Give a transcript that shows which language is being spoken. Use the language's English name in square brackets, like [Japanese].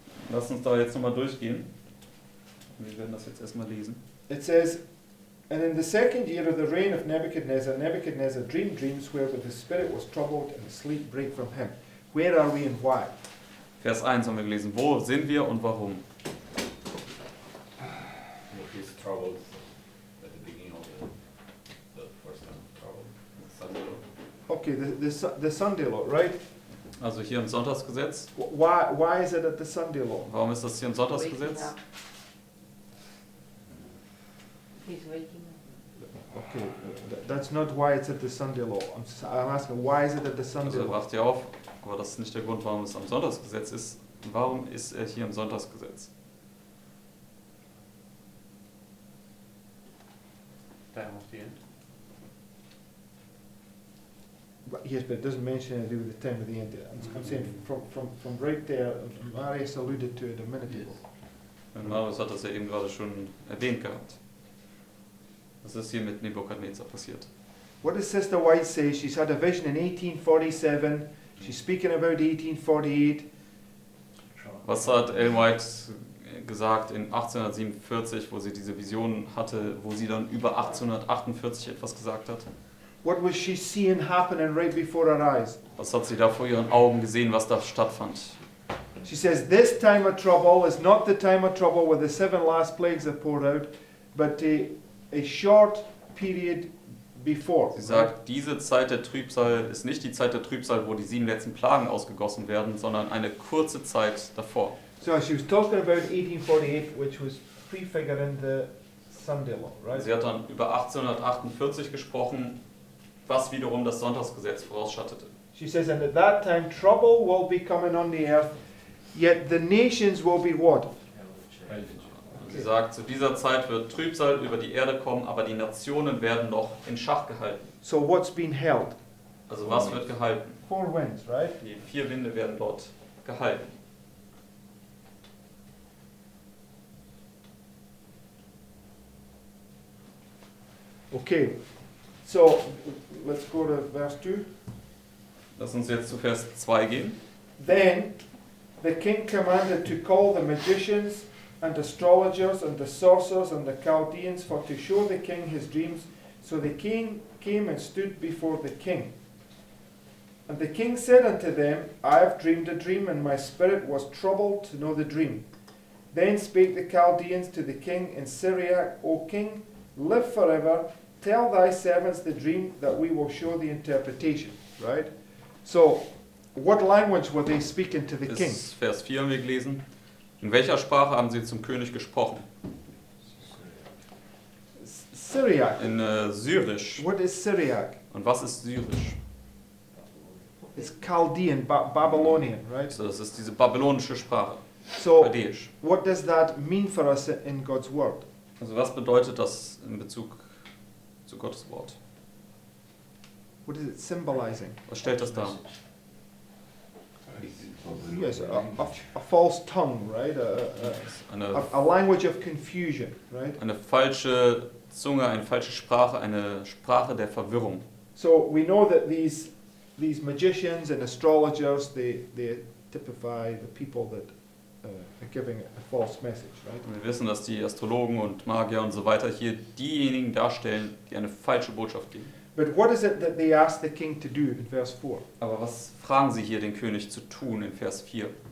[German] Lass uns da jetzt nochmal durchgehen. Wir werden das jetzt erstmal lesen. [English] It says, and in the second year of the reign of Nebuchadnezzar, Nebuchadnezzar dreamed dreams wherewith his spirit was troubled and sleep brake from him. Where are we and why? [German] Vers 1 haben wir gelesen. Wo sind wir und warum? [English] He's troubled at the beginning of the first time trouble. Sunday law. Okay, the Sunday law, right? [German] Also hier im Sonntagsgesetz. [English] Why is it at the Sunday law? [German] Warum ist das hier im Sonntagsgesetz? [English] He's waking up. Okay, that's not why it's at the Sunday law. I'm asking, why is it at the Sunday [German] Also [English] law? [German] wacht ihr auf, aber das ist nicht der Grund, warum es am Sonntagsgesetz ist. Warum ist er hier im Sonntagsgesetz? [English] Time of the end. Yes, but it doesn't mention anything to do with the time of the end. I'm saying from right there, Marius alluded to it a minute ago. [German] Und Marius hat das ja eben gerade schon erwähnt gehabt. Was ist hier mit Nebukadnezar passiert? [English] What does Sister White say? She's had a vision in 1847. She's speaking about 1848. [German] Was hat Ellen White gesagt in 1847, wo sie diese Vision hatte, wo sie dann über 1848 etwas gesagt hat? [English] What was she seeing happening right before her eyes? [German] Was hat sie da vor ihren Augen gesehen, was da stattfand? [English] She says, this time of trouble is not the time of trouble where the 7 last plagues are poured out, but a short period before. [German] Sie sagt, diese Zeit der Trübsal ist nicht die Zeit der Trübsal, wo die 7 letzten Plagen ausgegossen werden, sondern eine kurze Zeit davor. [English] So she was talking about 1848, which was prefiguring the Sunday law, right? [German] Sie hat dann über 1848 gesprochen, was wiederum das Sonntagsgesetz vorausschattete. [English] She says, and at that time trouble will be coming on the earth, yet the nations will be what? [German] Sie sagt, zu dieser Zeit wird Trübsal über die Erde kommen, aber die Nationen werden noch in Schach gehalten. [English] So what's been held? [German] Also was wird gehalten? [English] 4 winds, right? [German] Die 4 Winde werden dort gehalten. [English] Okay, so let's go to verse 2. [German] Lass uns jetzt zu Vers 2 gehen. [English] Then the king commanded to call the magicians and astrologers and the sorcerers and the Chaldeans for to show the king his dreams. So the king came and stood before the king. And the king said unto them, I have dreamed a dream, and my spirit was troubled to know the dream. Then spake the Chaldeans to the king in Syriac, O king, live forever, tell thy servants the dream, that we will show the interpretation. Right? So, what language were they speaking to the king? [German] Bis Vers 4 haben wir gelesen. In welcher Sprache haben sie zum König gesprochen? [English] Syriac. [German] In Syrisch. [English] What is Syriac? [German] Und was ist Syrisch? [English] It's Chaldean, Babylonian, right? [German] Also das ist diese babylonische Sprache, [English] So, [German] Chaldäisch. [English] what does that mean for us in God's Word? [German] Also was bedeutet das in Bezug zu Gottes Wort? [English] What is it symbolizing? [German] Was stellt das dar? [English] Yes, a false tongue, right? A language of confusion, right? [German] Eine falsche Zunge, eine falsche Sprache, eine Sprache der Verwirrung. [English] So we know that these magicians and astrologers, they typify the people that are giving a false message, right? [German] Und wir wissen, dass die Astrologen und Magier und so weiter hier diejenigen darstellen, die eine falsche Botschaft geben. [English] But what is it that they ask the king to do in verse 4? Aber was fragen sie hier den König zu tun in Vers 4?